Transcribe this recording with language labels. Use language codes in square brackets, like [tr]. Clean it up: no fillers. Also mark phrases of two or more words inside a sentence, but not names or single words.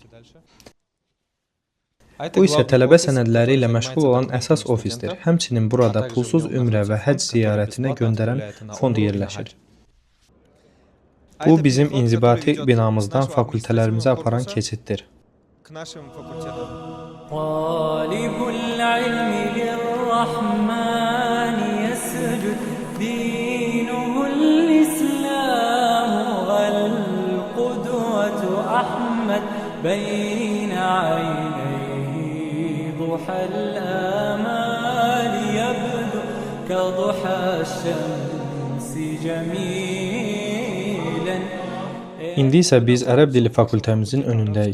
[az] Bu isə tələbə sənədləri ilə məşğul olan əsas ofisdir. Həmçinin burada pulsuz ümrə və həcc ziyarətinə göndərən fond yerləşir. Bu bizim inzibati binamızdan fakültələrimizə aparan keçiddir. [ar] طالب العلم للرحمن يسجد، دينه الإسلام والقدوة أحمد، بين عينيه ضحى الآمال يبدو كضحى الشمس جميلا. [az] İndi isə biz ərəb dili fakültəmizin önündəyik.